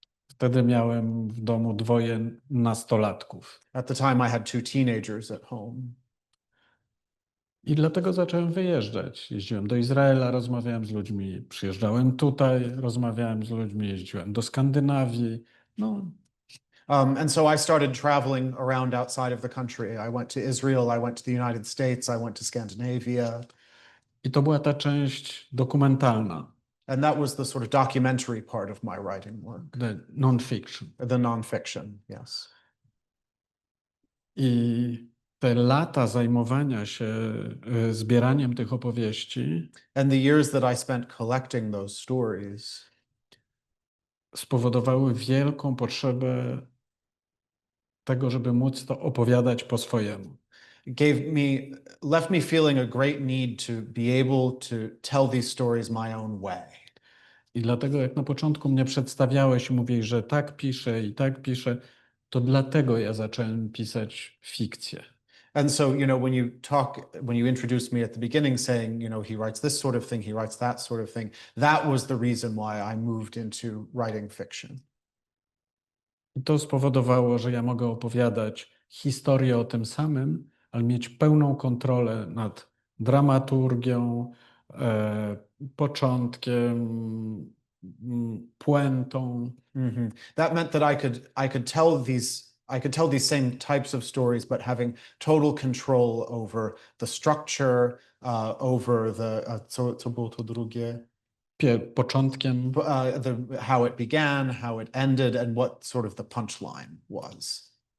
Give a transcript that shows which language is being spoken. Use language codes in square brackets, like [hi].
[pl] Wtedy miałem w domu dwoje nastolatków. [en] At the time I had two teenagers at home. [pl] I dlatego zacząłem wyjeżdżać. Jeździłem do Izraela, rozmawiałem z ludźmi, przyjeżdżałem tutaj, rozmawiałem z ludźmi, jeździłem do Skandynawii. No. [en] And so I started traveling around outside of the country. I went to Israel, I went to the United States, I went to Scandinavia. [pl] I to była ta część dokumentalna. [en] And that was the sort of documentary part of my writing work. The non-fiction. The non-fiction, yes. [pl] I te lata zajmowania się zbieraniem tych opowieści [en] And the years that I spent collecting those stories [pl] spowodowały wielką potrzebę tego, żeby móc to opowiadać po swojemu. [en] left me feeling a great need to be able to tell these stories my own way. [pl] I dlatego jak na początku mnie przedstawiałeś i mówiłeś, że tak piszę i tak piszę, to dlatego ja zacząłem pisać fikcję. [en] And so, when you introduced me at the beginning saying, he writes this sort of thing, he writes that sort of thing, that was the reason why I moved into writing fiction. [pl] I to spowodowało, że ja mogę opowiadać historię o tym samym, ale mieć pełną kontrolę nad dramaturgią, początkiem, puentą. Mm-hmm. [en] That meant that I could tell these same types of stories, but having total control over the structure, over the [pl] co było to drugie? Początkiem. [en] How it began, how it ended, and what sort of the punchline was.